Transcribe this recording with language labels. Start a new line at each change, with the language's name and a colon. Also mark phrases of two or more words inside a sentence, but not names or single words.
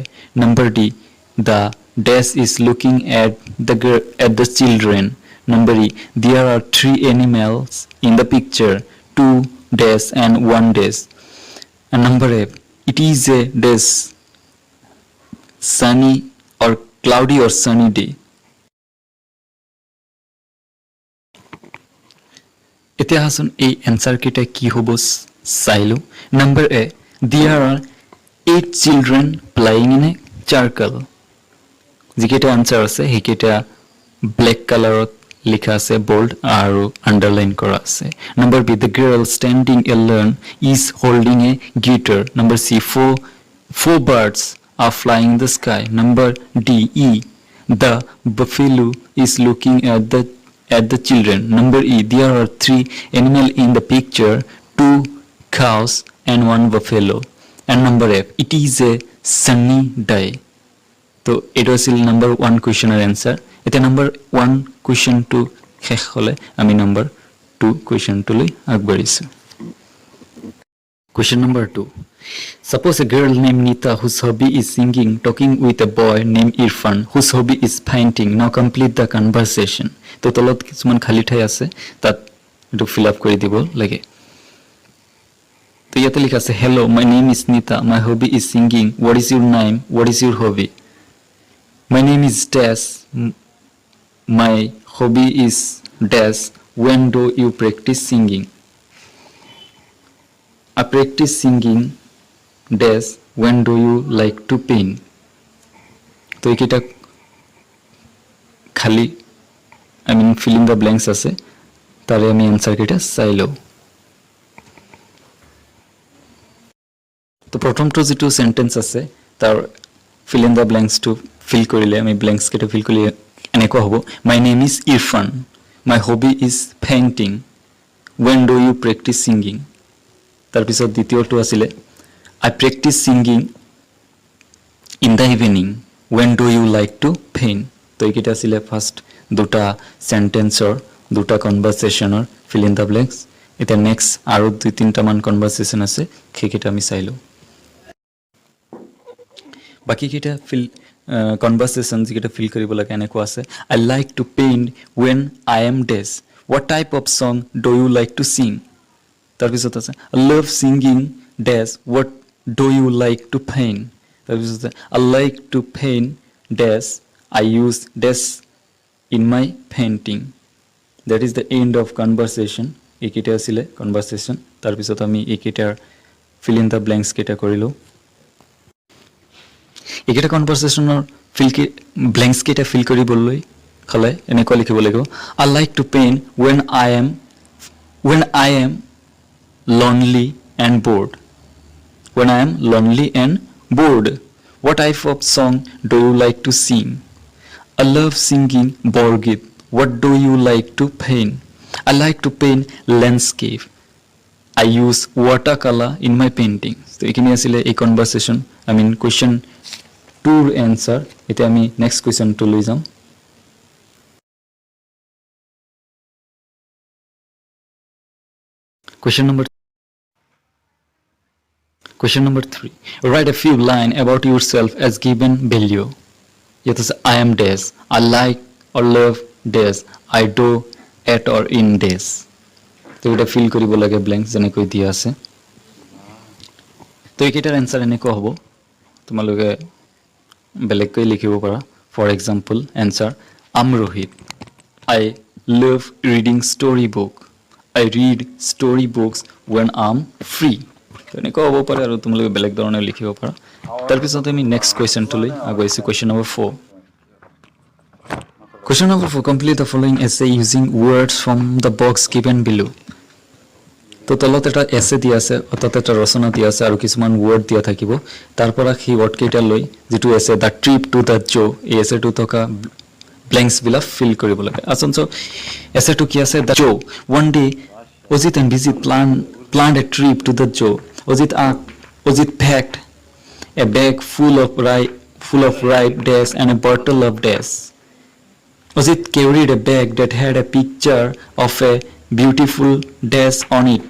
English: Number D, the dash is looking at the children. Number E, there are 3 animals in the picture, 2 dash and 1 dash. And number F, it is a dash sunny or cloudy or sunny day.
Assamese: এতিয়া হাসুন এই এনসার কেইটা কি হ'ব চাইলো।
English: number A, there are 8 children playing in a circle.
Assamese: যিকেইটা আনসার আছে সেইকেইটা
English: black colourত
Assamese: লিখা আছে bold আৰু আন্ডাৰলাইন কৰা আছে।
English: number B, the girl standing alone is holding a guitar. Number C, four birds are flying in the sky. Number D, E, the buffalo is looking at the children. Number E, there are 3 animals in the picture, 2 cows and 1 buffalo. And number F, it is a sunny day. So it was number 1 question answer.
Assamese: Eta
English: number 1 question
Assamese: to শেষ হলে আমি
English: number 2 question
Assamese: to লৈ আগবাঢ়িছো।
English: Question number 2. Suppose a girl named Nita whose hobby is singing talking with a boy named Irfan whose hobby is painting. Now complete the conversation.
Assamese: তো তলত কিছুমান খালি ঠাই আছে তাত এটো ফিল আপ কৰি দিব লাগে। তো ইয়াতে লিখা আছে
English: hello, my name is Nita, my hobby is singing. What is your name? What is your hobby? My name is Dash, my hobby is Dash. When do you practice singing? I practice singing dash. When do you like to paint?
Assamese: তো এইকেইটা খালি
English: fill in the blanks
Assamese: আছে তাৰে আমি আনসাৰ কেইটা চাই লওঁ। তো প্ৰথমটো যেটো সেন্টেন্স আছে তাৰ
English: fill in the blanks
Assamese: to fill কৰিলে আমি blanks কেইটা fill কৰিলে এনেকুৱা হ'ব,
English: my name is Irfan, my hobby is painting. When do you practice singing?
Assamese: তাৰ পিছত দ্বিতীয়টো আছিল
English: I practice singing in the evening. When do you like to paint?
Assamese: তো এইকেইটা আছিল ফার্স্ট দুটা সেন্টেন্সৰ দুটা কনভারসেশনৰ
English: fill in the blanks.
Assamese: এটা নেক্সট আৰু 2-3টা মান কনভারসেশন আছে সেইকেইটা আমি চাইলো। বাকি কেইটা conversation যেটা ফিল কৰিব লাগে এনেকুৱা আছে
English: I like to paint when I am dash. What type of song do you like to sing?
Assamese: তাৰপিছত আছে
English: I love singing dash. What do you like to paint? তাৰপিছত I like to paint dash. I use dash in my painting. That is the end of conversation.
Assamese: এইকেইটা আছিলে কনভাৰচেশ্যন. তাৰপিছত আমি এইকেইটাৰ
English: fill in the blanks
Assamese: কেইটা কৰিলোঁ. এইকেইটা কনভাৰচেশ্যনৰ ব্লেংকছ কেইটা ফিল কৰিবলৈ হ'লে এনেকুৱা লিখিব লাগিব.
English: I like to paint when I am lonely and bored. When I am lonely and bored. What type of song do you like to sing? I love singing Borgit. What do you like to paint? I like to paint landscape. I use watercolor in my paintings.
Assamese: So এইখিনি আছিলে এই কনভাৰচেশ্যন. question 2 ৰ এনসাৰ. এতিয়া আমি
English: next questionটো
Assamese: লৈ যাম.
English: Question number 3. Write a few lines about yourself as given below. It is I am dash. I like or love dash. I do at or in dash.
Assamese: তো এটা ফিল কৰিব লাগে ব্লেংকছ যেনেকৈ দিয়া আছে. তো এইকেইটাৰ এনসাৰ এনেকুৱা হ'ব. তোমালোকে বেলেগকৈ লিখিব পাৰা.
English: for example answer I'm Rohit. I love reading storybook. I read storybooks when I'm free.
Assamese: এনেকুৱা হ'ব পাৰে আৰু তোমালোকে বেলেগ ধৰণে লিখিব পাৰা. তাৰপিছত আমি
English: next questionটোলৈ
Assamese: আগুৱাইছোঁ.
English: question number 4. Question number 4. Complete the following essay using words from the box given below.
Assamese: তো তলত এটা এছে দিয়া আছে, অৰ্থাৎ এটা ৰচনা দিয়া আছে আৰু কিছুমান ৱৰ্ড দিয়া থাকিব. তাৰ পৰা সেই ৱৰ্ড কেইটা লৈ যিটো এছে
English: the trip to the zoo,
Assamese: এই এছেটো থকা ব্লেংকছবিলাক ফিল কৰিব লাগে. আচলতে এছেটো কি আছে?
English: the zoo. One day, Ojit and Bijit planned a trip to the zoo. Ojit packed a bag full of ripe dates and a bottle of dates. Ojit carried a bag that had a picture of a beautiful dash on it.